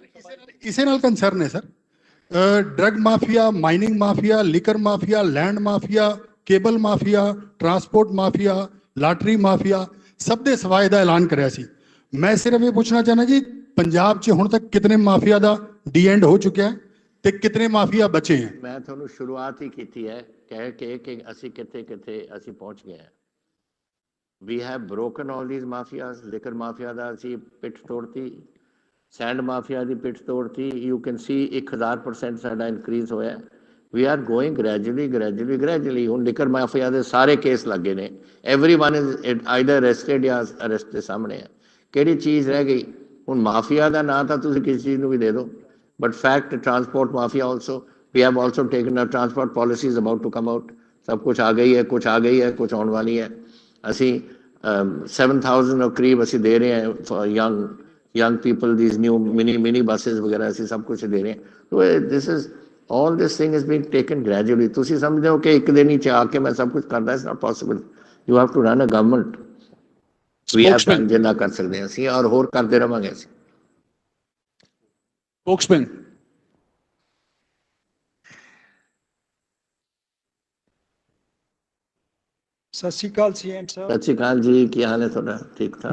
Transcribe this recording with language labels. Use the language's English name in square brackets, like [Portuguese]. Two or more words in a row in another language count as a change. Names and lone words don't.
[Punjabi] ਇਸੇ ਨਾਲ ਕੰਸਰਨ ਹੈ ਸਰ [English] drug mafia mining mafia liquor mafia land mafia cable mafia transport mafia lottery mafia [Punjabi] ਸਭ ਦੇ ਸਫਾਏ ਦਾ ਐਲਾਨ ਕਰਿਆ ਸੀ। ਮੈਂ ਸਿਰਫ ਇਹ ਪੁੱਛਣਾ ਚਾਹੁੰਦਾ ਜੀ ਪੰਜਾਬ 'ਚ ਹੁਣ ਤੱਕ ਕਿਤਨੇ ਮਾਫੀਆ ਦਾ [English] the end [Punjabi] ਹੋ ਚੁੱਕਿਆ ਤੇ ਕਿਤਨੇ ਮਾਫੀਆ ਬਚੇ ਹੈ? ਮੈਂ ਤੁਹਾਨੂੰ ਸ਼ੁਰੂਆਤ ਹੀ ਕੀਤੀ ਹੈ ਕਹਿ ਕੇ ਕਿ ਅਸੀਂ ਕਿੱਥੇ ਕਿੱਥੇ ਅਸੀਂ ਪਹੁੰਚ ਗਏ ਹਾਂ। [English] We have broken all these mafias. Liquor mafia [Punjabi] ਦਾ ਅਸੀਂ ਪਿੱਠ ਤੋੜਤੀ [English] sand mafia [Punjabi] ਦੀ ਪਿੱਠ ਤੋੜਤੀ। [English] You can see [Punjabi] 1000% ਸਾਡਾ ਇਨਕਰੀਜ਼ ਹੋਇਆ। [English] We are going gradually [Punjabi] ਹੁਣ [English] liquor mafia [Punjabi] ਦੇ ਸਾਰੇ ਕੇਸ ਲੱਗੇ ਨੇ। [English] Everyone is either arrested [Punjabi] ਜਾਂ ਅਰੈਸਟ ਦੇ ਸਾਹਮਣੇ ਹੈ। ਕਿਹੜੀ ਚੀਜ਼ ਰਹਿ ਗਈ ਹੁਣ? ਮਾਫੀਆ ਦਾ ਨਾਂ ਤਾਂ ਤੁਸੀਂ ਕਿਸੇ ਚੀਜ਼ ਨੂੰ ਵੀ ਦੇ ਦਿਓ [English] but fact transport mafia also we have also taken our transport policy is about to come out। [Punjabi] ਸਭ ਕੁਝ ਆ ਗਈ ਹੈ ਕੁਝ ਆ ਗਈ ਹੈ ਕੁਝ ਆਉਣ ਵਾਲੀ ਹੈ। ਅਸੀਂ 7,000 of ਕਰੀਬ ਅਸੀਂ ਦੇ ਰਹੇ ਹਾਂ [English] for young people these new mini buses [Punjabi] ਵਗੈਰਾ ਅਸੀਂ ਸਭ ਕੁਝ ਦੇ ਰਹੇ ਹਾਂ। [English] so this is all this thing is being taken gradually। [Punjabi] ਤੁਸੀਂ ਸਮਝਦੇ ਹੋ ਕਿ ਇੱਕ ਦਿਨ ਹੀ ਆ ਕੇ ਮੈਂ ਸਭ ਕੁਝ ਕਰਦਾ [English] it's not possible। you have to run a government। we have done [Punjabi] ਜਿੰਨਾ ਕਰ ਸਕਦੇ ਹਾਂ ਅਸੀਂ ਔਰ ਹੋਰ ਕਰਦੇ ਰਵਾਂਗੇ ਅਸੀਂ। [English] Spokesman. [Punjabi] ਸਤਿ ਸ਼੍ਰੀ ਅਕਾਲ ਸੀਐਮ ਸਾਹਿਬ। ਸਤਿ ਸ਼੍ਰੀ ਅਕਾਲ ਜੀ, ਕੀ ਹਾਲ ਹੈ ਤੁਹਾਡਾ? ਠੀਕ ਠਾਕ?